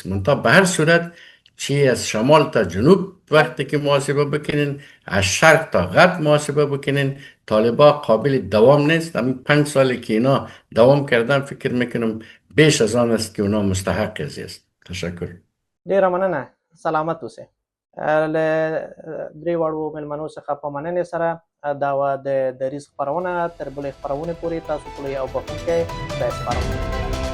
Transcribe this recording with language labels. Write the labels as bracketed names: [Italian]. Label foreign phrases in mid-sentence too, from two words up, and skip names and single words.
[Persian] منتها به هر صورت چی از شمال تا جنوب وقتی که محاسبه بکنین، از شرق تا غرب محاسبه بکنین، طالبان قابل دوام نیست. همین 5 سالی که اینا دوام کردن فکر میکنم بیش از آن است که اونا مستحق ازی است. تشکر. [Pashto] ډیره مننه. سلامت اوسئ. له درې واړو مېلمنو څخه په مننې سره دا وه د دریځ خپرونه. تر بلې خپرونې پورې تاسو ټول یو بخښونکی خدای سپارم.